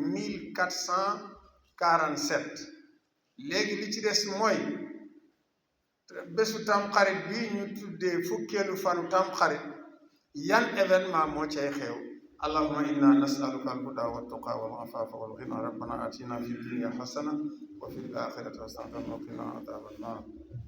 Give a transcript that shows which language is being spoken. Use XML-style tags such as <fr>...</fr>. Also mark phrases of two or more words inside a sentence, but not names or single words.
<wo>1447 léegi li ci des mooy bésu tamxarit bi ñu tuddee fukkeelu fanu tamxarit yan événement moo cay xew</wo> <ar>اللهم إنا نسألك الهدى والتقى والعفاف والغنى ربنا آتنا في الدنيا حسنة وفي الآخرة حسنة وقنا عذاب النار</ar>